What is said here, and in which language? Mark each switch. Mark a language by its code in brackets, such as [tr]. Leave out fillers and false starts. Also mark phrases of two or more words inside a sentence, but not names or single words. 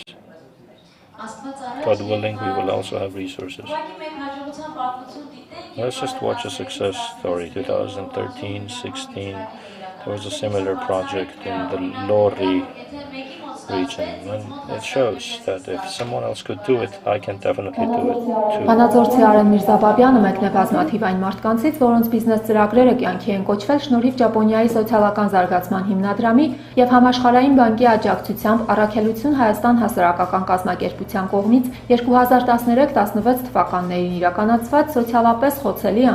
[en] God willing, we will also have resources. Let's just watch a success story. 2013-16, there was a similar project in the Lori region, and it shows that if someone else could do it, I can definitely do it too. [hy] Վանաձորցի Արեն Միրզաբաբյանը մեկն է բազմաթիվ այն մարդկանցից, որոնց բիզնես ծրագրերը կյանքի են կոչվել շնորհիվ Ճապոնիայի սոցիալական զարգացման հիմնադրամի եւ Համաշխարհային բանկի աջակցությամբ Առաքելություն Հայաստան հասարակական կազմակերպության կողմից 2013-16 թվականներին իրականացված սոցիալապես խոցելի